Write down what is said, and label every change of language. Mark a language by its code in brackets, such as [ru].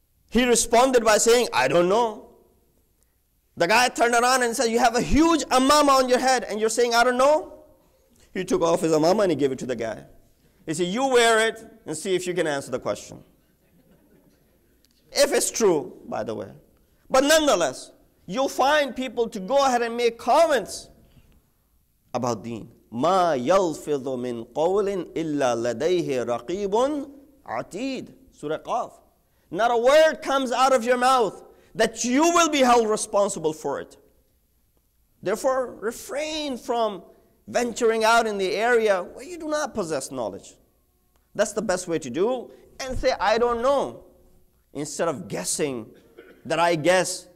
[en] He responded by saying, I don't know. The guy turned around and said, you have a huge amama on your head and you're saying, I don't know? He took off his amama and he gave it to the guy. He said, you wear it and see if you can answer the question. If it's true, by the way. But nonetheless, you'll find people to go ahead and make comments about deen. [ar] ما يلفظ من قول إلا لديه رقيب عتيد. [en] Surah Qaf. Not a word comes out of your mouth that you will be held responsible for it. Therefore, refrain from venturing out in the area where you do not possess knowledge. That's the best way to do. And say, I don't know. Instead of guessing that I guess.